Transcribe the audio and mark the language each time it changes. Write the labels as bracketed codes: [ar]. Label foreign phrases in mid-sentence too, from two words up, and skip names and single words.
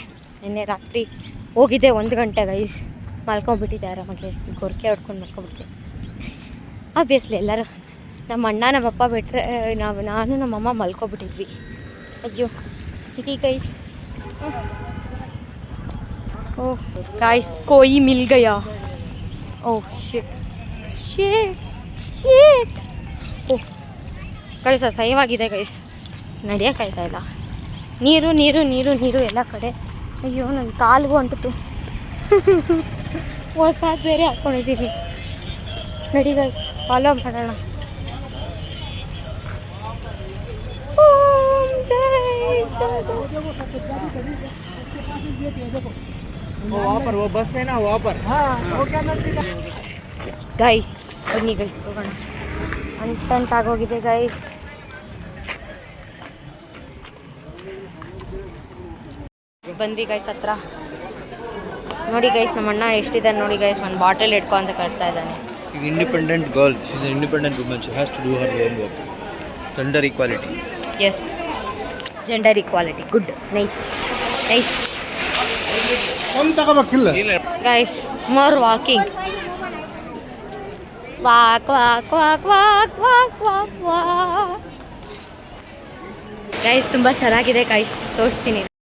[kn] ನಿನ್ನೆ ರಾತ್ರಿ ಹೋಗಿದ್ದೆ 1 ಗಂಟೆ ಗೈಸ್, ಮಲ್ಕೊಂಡ್ಬಿಟ್ಟಿದ್ದೆ ಆರಾಮಾಗಿ, ಗೊರಕೆ ಹೊಡ್ಕೊಂಡು ಮಲ್ಕೊಂಡ್ಬಿಟ್ಟಿದ್ದೆ. ಆಬ್ವಿಯಸ್ಲಿ ಎಲ್ಲರೂ ನಮ್ಮ ಅಣ್ಣ ನಮ್ಮಪ್ಪ ಬಿಟ್ಟರೆ ನಾನು ನಮ್ಮಮ್ಮ ಮಲ್ಕೊಬಿಟ್ಟಿದ್ವಿ. ಅಯ್ಯೋ ಇಡೀ ಗೈಸ್. ಓಹ್ गाइस [hi] कोई मिल गया. [en] oh shit [kn] ಓಹ್ ಗೈಸ್ ಅಸಹ್ಯವಾಗಿದೆ ಗೈಸ್, ನಡೆಯೋಕ್ಕಾಯ್ತಾ ಇಲ್ಲ. ನೀರು ನೀರು ನೀರು ನೀರು ಎಲ್ಲ ಕಡೆ. ಅಯ್ಯೋ ನನ್ನ ಕಾಲಿಗೂ ಅಂಟಿತು. ಹೊಸಾದು ಬೇರೆ ಹಾಕ್ಕೊಂಡಿದ್ದೀನಿ. ನಡಿ ಗೈಸ್, ಫಾಲೋ ಮಾಡೋಣ. [hi] वहाँ पर वो बस है ना, वहाँ पर. [kn] ಗೈಸ್ ಬನ್ನಿ ಗೈಸ್ ಹೋಗೋಣ. ಅಂಟಾಗೋಗಿದೆ ಗೈಸ್. ಬಂದ್ವಿ ಗೈಸ್ ಹತ್ರ. ನೋಡಿ ಗೈಸ್ ನಮ್ಮ ಅಣ್ಣ ಎಷ್ಟಿದೆ ನೋಡಿ ಗೈಸ್, ಒಂದು ಬಾಟಲ್ ಇಟ್ಕೊ ಅಂತ ಕರ್ತಾ ಇದ್ದಾನೆ. [en] She's independent girl. She's an independent woman. She has to do her own work. Gender equality. Yes, gender equality. Good, nice nice [kn] ಒಂದು ತಗೋಬೇಕಿಲ್ಲ [en] Guys. More walking. Walk walk walk walk walk walk walk. [kn] ಗೈಸ್ ತುಂಬ ಚೆನ್ನಾಗಿದೆ ಗೈಸ್, ತೋರಿಸ್ತೀನಿ.